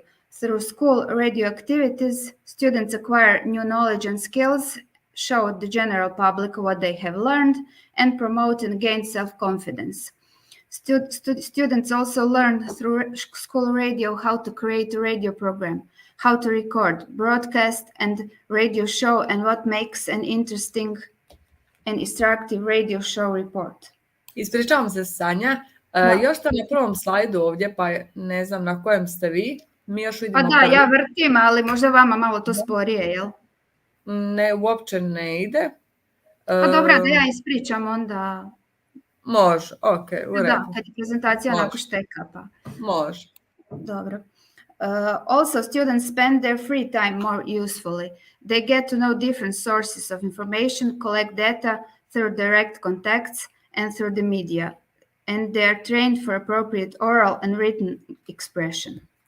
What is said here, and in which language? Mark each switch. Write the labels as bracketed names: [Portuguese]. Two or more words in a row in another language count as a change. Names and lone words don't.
[English] Through school radio activities, students acquire new knowledge and skills, show the general public what they have learned, and promote and gain self-confidence. Students also learn through school radio how to create a radio program, how to record, broadcast, and radio show, and what makes an interesting and instructive radio show report. [Croatian] Ispričavam se, Sanja. Još ste na prvom slajdu ovdje, pa ne znam na kojem ste vi. Mi još vidimo... Pa da, ja vrtim, ali možda vama malo to sporije, jel? Ne, uopće ne ide. Pa dobro, da ja ispričam onda... Može, ok, u redu. Da, kad je prezentacija onako šteka, pa... Može. Dobro. [English] Also, students spend their free time more usefully. They get to know different sources of information, collect data through direct contacts and through the media, and they are trained for appropriate oral and written expression.